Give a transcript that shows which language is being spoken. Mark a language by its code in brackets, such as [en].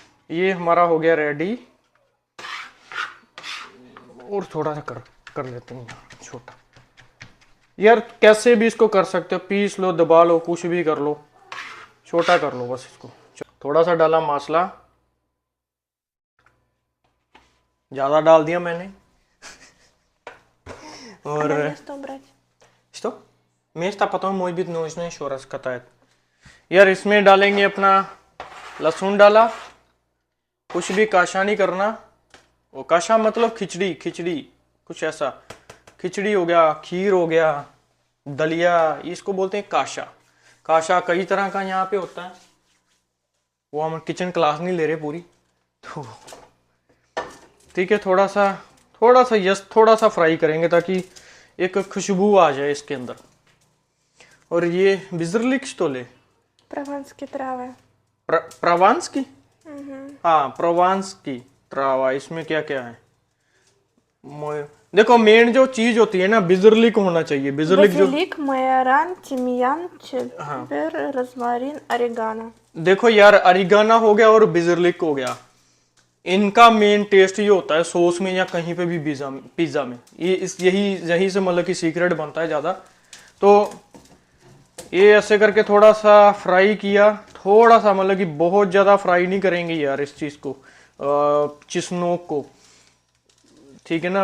[hi] ये हमारा हो गया रेडी, और थोड़ा सा कर लेते हैं यार छोटा। यार कैसे भी इसको कर सकते हो, पीस लो, दबा लो, कुछ भी कर लो, छोटा कर लो बस इसको। थोड़ा सा डाला मसाला, ज़्यादा डाल दिया मैंने। और [ru] Надо место убрать. Что? Место потом может быть нужно еще раз катает. [hi] यार इसमें डालेंगे अपना लहसुन डाला, कुछ भी काशा नहीं करना। वो काशा मतलब खिचड़ी, खिचड़ी कुछ ऐसा, खिचड़ी हो गया, खीर हो गया, दलिया, इसको बोलते हैं काशा। काशा कई तरह का यहाँ पे होता है, वो हम किचन क्लास नहीं ले रहे पूरी, तो ठीक है। थोड़ा सा यस, थोड़ा सा फ्राई करेंगे ताकि एक खुशबू आ जाए इसके अंदर। और ये बिजरलिक स्टोले, [ru] Прованские травы. [hi] प्रोवांस की, हाँ प्रोवांस की ट्रावा। इसमें क्या क्या है, देखो मेन जो चीज होती है ना, बिजरलिक होना चाहिए। बिजरलिक जो [ru] Базилик, майоран, тимьян, чебер, розмарин, орегано. [hi] देखो यार, अरिगाना हो गया और बिजरलिक हो गया, इनका मेन टेस्ट ये होता है सॉस में या कहीं पे भी पिज्जा में, ये यही से मतलब कि सीक्रेट बनता है ज़्यादा। तो ये ऐसे करके थोड़ा सा फ्राई किया, थोड़ा सा, मतलब कि बहुत ज़्यादा फ्राई नहीं करेंगे यार इस चीज़ को, चिसनोक को, ठीक है ना।